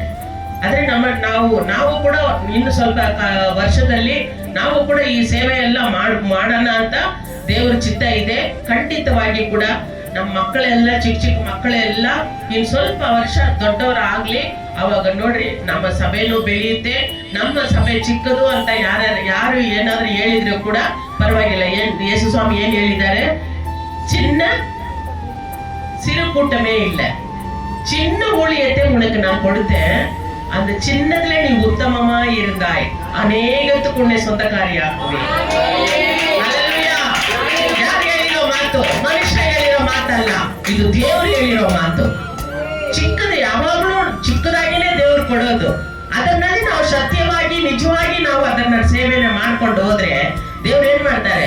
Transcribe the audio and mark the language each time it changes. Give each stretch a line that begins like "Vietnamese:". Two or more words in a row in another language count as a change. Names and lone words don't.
Kannada: ಆದ್ರೆ ನಾವು ಕೂಡ ಇನ್ನು ಸ್ವಲ್ಪ ವರ್ಷದಲ್ಲಿ ನಾವು ಕೂಡ ಈ ಸೇವೆ ಎಲ್ಲ ಮಾಡೋಣ ಅಂತ ದೇವರ ಚಿತ್ತ ಇದೆ. ಖಂಡಿತವಾಗಿ ಕೂಡ ನಮ್ಮ ಮಕ್ಕಳೆಲ್ಲ ಚಿಕ್ಕ ಮಕ್ಕಳೆಲ್ಲ ಇನ್ ಸ್ವಲ್ಪ ವರ್ಷ ದೊಡ್ಡವರ ಆಗ್ಲಿ, ಅವಾಗ ನೋಡ್ರಿ ನಮ್ಮ ಸಭೆನೂ ಬೆಳೆಯುತ್ತೆ. ನಮ್ಮ ಸಭೆ ಚಿಕ್ಕದು ಅಂತ ಯಾರು ಏನಾದ್ರೂ ಹೇಳಿದ್ರು ಕೂಡ ಪರವಾಗಿಲ್ಲ. ಯೇಸು ಸ್ವಾಮಿ ಏನ್ ಹೇಳಿದ್ದಾರೆ?
Tamil: சின்ன சிறு கூட்டமே இல்லை, சின்ன ஊழியத்தை உனக்கு நான் கொடுத்தேன், அந்த சின்னதுல நீ உத்தமமா இருந்தாய், அநேகத்துக்கு உன்னை சொந்தக்காரியாக்குவேன்.
Kannada: ಯಾರು ಹೇಳಿರೋ ಮಾತು? ಮನುಷ್ಯ ಹೇಳಿರೋ ಮಾತಲ್ಲ, ಇದು ದೇವರು ಹೇಳಿರೋ ಮಾತು. ಚಿಕ್ಕದು ಯಾವಾಗಲೂ ಚಿಕ್ಕದಾಗಿನೇ ದೇವ್ರು ಕೊಡೋದು. ಅದನ್ನಲ್ಲಿ ನಾವು ಸತ್ಯವಾಗಿ ನಿಜವಾಗಿ ನಾವು ಅದನ್ನ ಸೇವೆನ ಮಾಡ್ಕೊಂಡು ಹೋದ್ರೆ ದೇವ್ರು ಏನ್ ಮಾಡ್ತಾರೆ?